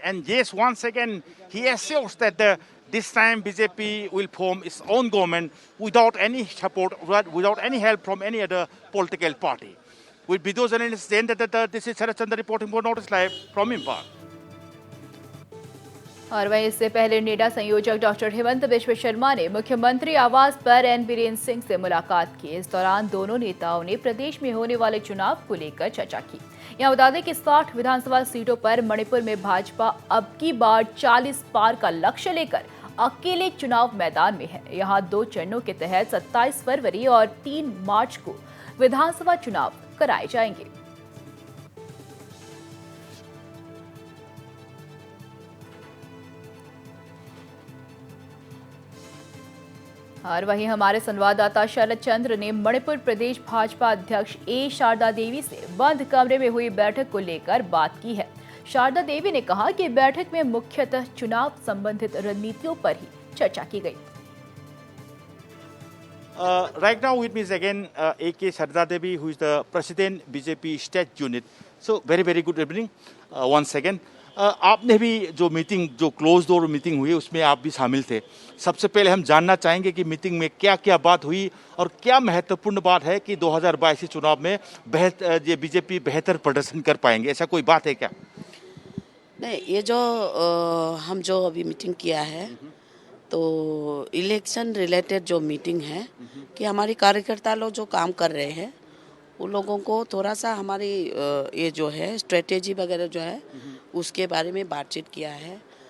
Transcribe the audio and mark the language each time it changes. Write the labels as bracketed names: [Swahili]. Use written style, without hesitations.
[English] And yes, once again, he assures that this time BJP will form its own government without any support, without any help from any other political party. With video journalists saying that this is Sharad Chandra reporting for Notice Live from Imphal. [Hindi] और वहीं इससे पहले NEDA संयोजक doctor Hemant Biswa Sharma ने मुख्यमंत्री आवास पर N Biren Singh से मुलाकात की। इस दौरान दोनों नेताओं ने प्रदेश में होने वाले चुनाव को लेकर चर्चा की। यहां बता दें कि 60 विधानसभा सीटों पर मणिपुर में भाजपा अब की बार 40 पार का लक्ष्य लेकर अकेले चुनाव मैदान में है। यहां 2 चरणों के तहत 27 फरवरी और 3 मार्च को विधानसभा चुनाव कराए जाएंगे। और वहीं हमारे संवाददाता शरद चंद्र ने मणिपुर प्रदेश भाजपा अध्यक्ष ए शारदा देवी से बंद कमरे में हुई बैठक को लेकर बात की है। शारदा देवी ने कहा कि बैठक में मुख्यतः चुनाव संबंधित रणनीतियों पर ही चर्चा की गई। [English] Right now with me is again AK Sharda Devi, who is the President BJP State Unit. So very good evening once again. [Hindi] आपने भी जो मीटिंग, जो क्लोज डोर मीटिंग हुई, उसमें आप भी शामिल थे। सबसे पहले हम जानना चाहेंगे कि मीटिंग में क्या क्या बात हुई और क्या महत्वपूर्ण बात है कि 2022 के चुनाव में बीजेपी बेहतर प्रदर्शन कर पाएंगे, ऐसा कोई बात है क्या? नहीं, ये जो हम जो अभी मीटिंग किया है तो इलेक्शन रिलेटेड जो मीटिंग है कि हमारी कार्यकर्ता लोग जो काम कर रहे हैं उन लोगों को थोड़ा सा हमारी ये जो है स्ट्रेटेजी वगैरह जो है उसके बारे में बातचीत किया है।